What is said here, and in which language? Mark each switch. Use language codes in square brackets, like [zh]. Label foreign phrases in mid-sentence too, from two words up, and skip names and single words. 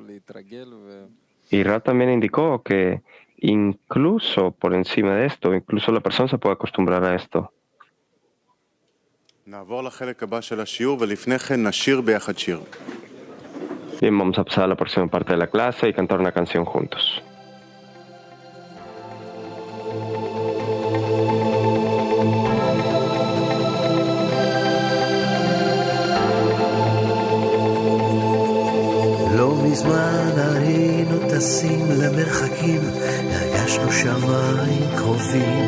[es] Y Rab también indicó que incluso por encima de esto, incluso la persona se puede acostumbrar a esto. Bien, vamos a pasar a la próxima parte de la clase y cantar una canción juntos. [he] לא מזמן היינו טסים למרחקים, הרגשנו שמיים קרובים.